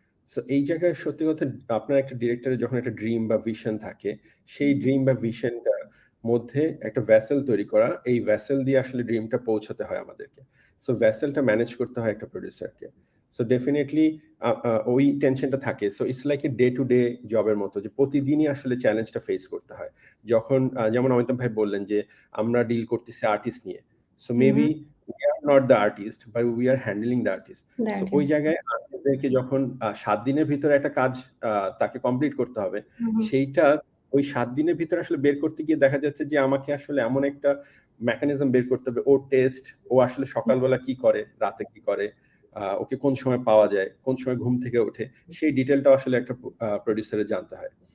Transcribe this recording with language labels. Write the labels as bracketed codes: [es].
[bn] So এই জায়গায় সত্যি কথা, আপনার একটা ডিরেক্টরের যখন একটা ড্রিম বা ভিশন থাকে, সেই ড্রিম বা ভিশনটার মধ্যে একটা ভেসেল তৈরি করা, এই ভেসেল দিয়ে আসলে ড্রিমটা পৌঁছাতে হয় আমাদেরকে। সো ভেসেলটা ম্যানেজ করতে হয় একটা প্রোডিউসারকে। সো ডেফিনিটলি ওই টেনশনটা থাকে। So it's like a day to day জবের মতো, যে প্রতিদিনই আসলে চ্যালেঞ্জটা ফেস করতে হয়। যখন যেমন অমিতাভ ভাই বললেন যে আমরা ডিল করতেছি আর্টিস্ট নিয়ে। So maybe [en] we are not the artist, but we are handling the artist. That So [bn] ওই [en] is. [bn] জায়গায় আর্টিস্টদেরকে যখন ৭ দিনের ভিতরে একটা কাজ তাকে কমপ্লিট করতে হবে, সেইটা ওই ৭ দিনের ভিতরে আসলে বের করতে গিয়ে দেখা যাচ্ছে যে আমাকে আসলে এমন একটা মেকানিজম বের করতে হবে, ওর টেস্ট, ও আসলে সকালবেলা কি করে, রাতে কি করে, ওকে কোন সময় পাওয়া যায়, কোন সময় ঘুম থেকে ওঠে, সেই ডিটেলটাও আসলে একটা প্রোডিউসারের জানতে হয়।